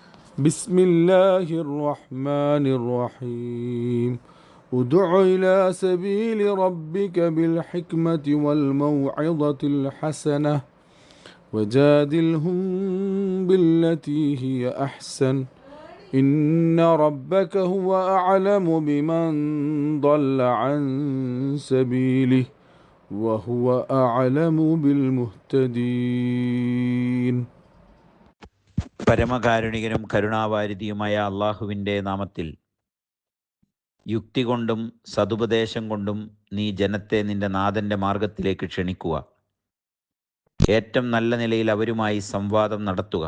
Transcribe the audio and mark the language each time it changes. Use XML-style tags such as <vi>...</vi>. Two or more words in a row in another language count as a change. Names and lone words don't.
<ar>بسم الله الرحمن الرحيم ادع إلى سبيل ربك بالحكمة والموعظة الحسنة وجادلهم بالتي هي أحسن إن ربك هو أعلم بمن ضل عن سبيله وهو أعلم بالمهتدين.</ar> <ml>പരമകാരുണികനും കരുണാവാരിധിയുമായ അള്ളാഹുവിൻ്റെ നാമത്തിൽ. യുക്തി കൊണ്ടും സതുപദേശം കൊണ്ടും നീ ജനത്തെ നിന്റെ നാഥൻ്റെ മാർഗത്തിലേക്ക് ക്ഷണിക്കുക. ഏറ്റവും നല്ല നിലയിൽ അവരുമായി സംവാദം നടത്തുക.</ml>